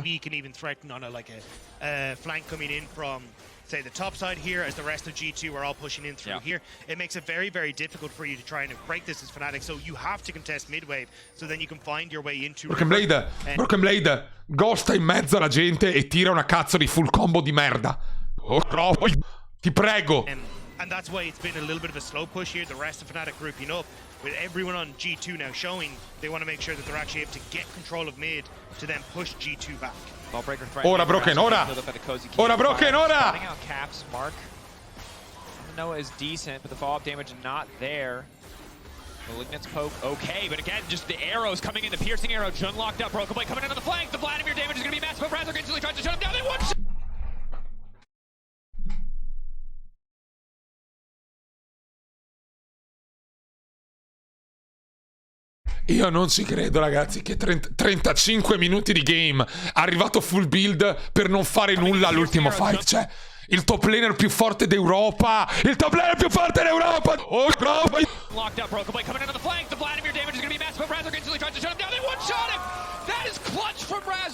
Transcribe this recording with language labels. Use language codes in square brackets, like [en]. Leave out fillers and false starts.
[en] BB can even threaten on a flank coming in from, say, the top side here, as the rest of G2 are all pushing in through here. It makes it very, very difficult for you to try and break this as Fnatic, so you have to contest mid-wave, so then you can find your way into... [it] Broken Blade, ghosta in mezzo alla gente e tira una cazzo di full combo di merda. Oh, ti prego. [en] And that's why it's been a little bit of a slow push here. The rest of Fnatic grouping up, with everyone on G2 now showing they want to make sure that they're actually able to get control of mid to then push G2 back. [it] Ora Broken, ora! Ora Broken, ora! Caps, Mark. [en] Noah is decent, but the follow-up damage not there. Malignant's poke, okay, but again, just the arrows coming in, the piercing arrow, Jun locked up, Broken Blade coming in on the flank, the Vladimir damage is going to be massive, but Razork instantly tries to shut him down, they one-shot! [it] Io non ci credo, ragazzi, che 35 minuti di game, arrivato full build per non fare nulla all'ultimo fight. Cioè, il top laner più forte d'Europa! Il top laner più forte d'Europa! Oh, Europa! [en] Locked up, Broken Blade coming in on the flank. The Vladimir damage is going to be massive, but Razork instantly tries to shut him down. They one-shot him! That is clutch from Razork!